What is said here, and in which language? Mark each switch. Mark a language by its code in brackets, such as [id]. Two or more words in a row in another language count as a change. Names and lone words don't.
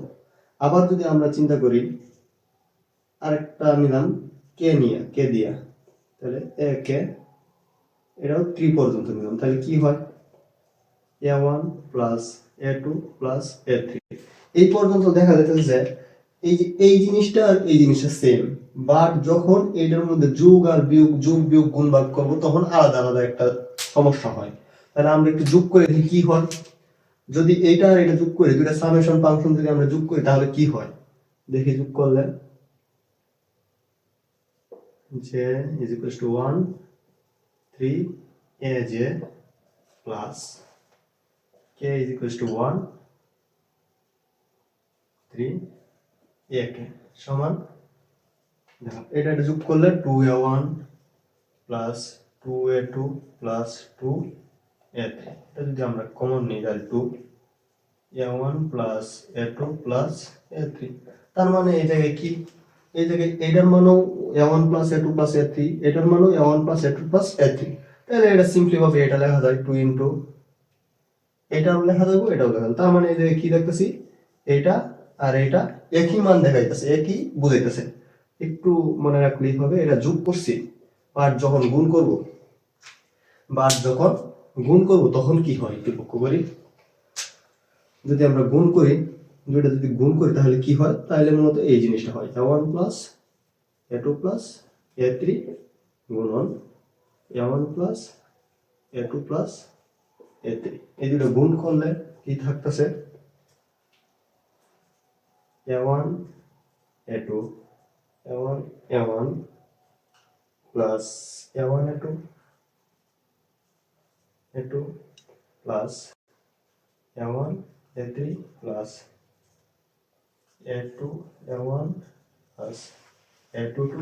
[bn] আবার যদি আমরা চিন্তা করি আরেকটা নিলাম কে নিয়ে, কে দিয়া, তাহলে এ কে, এটাও 3 পর্যন্ত নিলাম, তাহলে কি হয়, a1 প্লাস a2 প্লাস a3, এই পর্যন্ত দেখা যাচ্ছে যে এই যে এই জিনিসটা আর এই জিনিসটা সেম, বাট যখন এটার মধ্যে যোগ আর বিয়োগ, যোগ বিয়োগ গুণ ভাগ করব তখন আলাদা আলাদা একটা সমস্যা হয়। তাহলে আমরা একটু যোগ করে দেখি কি হয়, যদি এইটা আর এটা যোগ করি, দুইটা [en] summation function [bn] যদি আমরা যোগ করি তাহলে কি হয় দেখি। [en] যোগ করলে j is equals to 1 3 aj plus k is equals to 1 3 ak সমান, [bn] দেখো এটা যোগ করলে 2a1 plus 2a2 plus 2a3, এটা যদি আমরা কমন নিই তাহলে 2a1 plus a2 plus a3, তার মানে এই জায়গায় কি, এই জায়গায় এটার মানও a1 plus a2 plus a3, এটার মানও a1 plus a2 plus a3, তাহলে এটা সিম্পলি ভাবে এটা লেখা যায় 2 ইনটু এটাও লেখা যাবে এটাও লেখা যাবে। তার মানে এই জায়গায় কি দেখতেছি, এটা আর এটা একই মান দেখাইতেছে, একই বুঝাইতেছে। একটু মনে রাখলেই হবে, এটা যোগ করছি, আর যখন গুণ করব তখন কি হয় একটু লক্ষ্য করি। যদি আমরা গুণ করি, দুইটা যদি গুণ করি তাহলে কি হয়, তাহলে মূলত এই জিনিসটা হয় a1 plus a2 plus a3 গুণন a1 plus a2 plus a3, এই দুটো গুণ করলে কি থাকতেছে [en] a1 a2 a1 plus a1 a2 plus a1 a3 plus a2 a1 plus a2